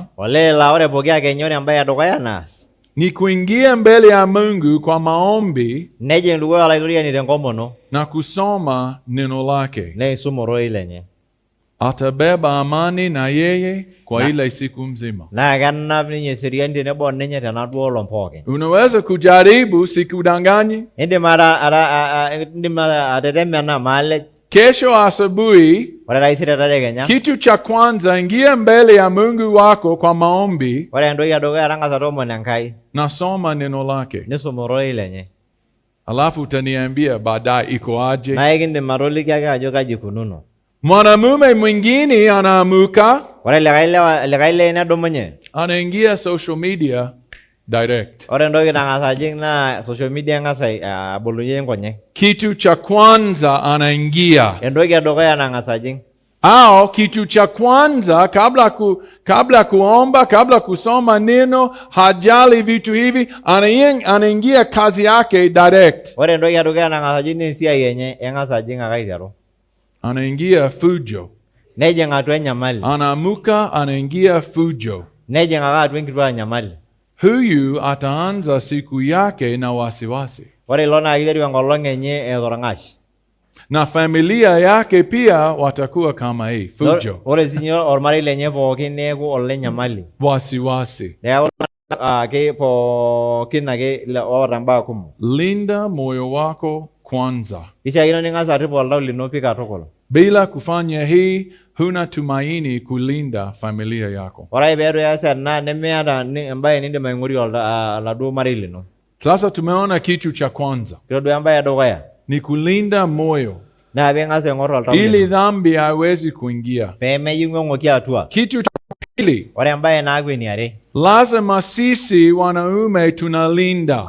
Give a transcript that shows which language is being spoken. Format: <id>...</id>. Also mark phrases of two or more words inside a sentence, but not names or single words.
<mas>Olee laa ore pooki akenye ore embaye edukuya naas,</mas> <sw>ni kuingia mbele ya Mungu kwa maombi</sw> <mas>nejing dukuya olaituriani tenkomono,</mas> <sw>na kusoma neno lake.</sw> <mas>neisum ororei lenye.</mas> <sw>Atabeba amani na yeye kwa ile siku mzima.</sw> <mas>Naa kenap ninye eseriani tenebo oninye tenaduo olong pookin.</mas> <sw>Unaweza kujaribu, sikudanganyi.</sw> <mas>Indim atetemena maalej.</mas> <sw>Kesho asubuhi,</sw> <mas>Ore taisere tadekenya,</mas> <sw>kitu cha kwanza, ingia mbele ya Mungu wako kwa maombi</sw> <mas>ore entoki edukuya tang'asa toomon Enkai,</mas> <sw>na soma neno lake.</sw> <mas>nisum ororei lenye.</mas> <sw>Alafu utaniambia baadaye iko aje.</sw> <mas>Naa ekindim atoliki ake ajo kaji ikununo.</mas> <sw>Mwanamume mwingine anaamuka,</sw> <mas>Ore likae lee nedumunye.</mas> <sw>anaingia</sw> <en>social media direct.</en> <mas>Ore entoki nang'asa ajing naa</mas> <en>social media</en> <mas>eng'asa abolunye nkonyek.</mas> <sw>Kitu cha kwanza anaingia.</sw> <mas>Entoki edukuya nang'asa ajing.</mas> <sw>Au kitu cha kwanza kabla kuomba, kabla kusoma neno, hajali vitu hivi, anaingia kazi yake direct.</sw> <mas>Ore entoki edukuya nang'asa ajing naa esiai enye eng'asa ajing ake aiteru.</mas> <sw>Anaingia fujo.</sw> <mas>Nejing atua enyamali.</mas> <sw>Anaamuka, anaingia fujo.</sw> <mas>Nejing ake atua enkituaa nyamali.</mas> <sw>Huyu ataanza siku yake na wasiwasi.</sw> <mas>Ore ilo naa kiteru enkolong enye etorng'ash.</mas> <sw>Na familia yake pia watakuwa kama hii, fujo.</sw> <mas>Ore sinye ormarei lenye pookin neeku olenyamali.</mas> <sw>Wasiwasi.</sw> <mas>Neeku ake pookin ake oota mbaa kumok.</mas> <sw>Linda moyo wako kwanza.</sw> <mas>Kishaakino ning'asa arip oltau lino pi katukul.</mas> <sw>Bila kufanya hii, huna tumaini kulinda familia yako.</sw> <mas>Ore peetu eas ena nemeeta embaye nindim aing'orie oladuo marei lino.</mas> <sw>Sasa tumeona kitu cha kwanza</sw> <mas>Kitodua embaye edukuya</mas> <sw>ni kulinda moyo</sw> <mas>naa piing'as aing'or oltau</mas> <sw>ili</sw> <mas>lino</mas> <sw>dhambi haiwezi kuingia.</sw> <mas>peemejing'u eng'oki atua.</mas> <sw>Kitu cha pili,</sw> <mas>Ore embaye naaku eniare,</mas> <sw>lazima sisi wanaume tunalinda</sw>